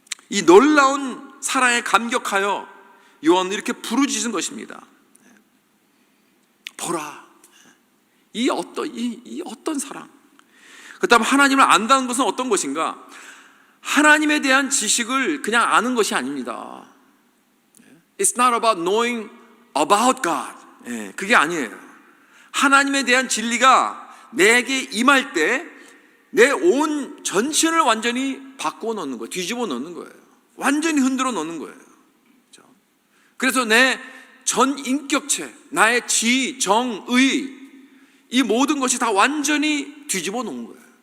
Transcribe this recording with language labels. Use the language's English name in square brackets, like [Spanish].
[Korean] 이 놀라운 사랑에 감격하여 요한은 이렇게 부르짖은 것입니다. 보라, 이 어떤 사랑. 그 다음, 하나님을 안다는 것은 어떤 것인가? 하나님에 대한 지식을 그냥 아는 것이 아닙니다. [English] It's not about knowing about God. [Korean] 그게 아니에요. 하나님에 대한 진리가 내게 임할 때 내 온 전신을 완전히 바꾸어 놓는 거예요. 뒤집어 놓는 거예요. 완전히 흔들어 놓는 거예요. 그래서 내 전 인격체, 나의 지, 정, 의, 이 모든 것이 다 완전히 뒤집어 놓은 거예요.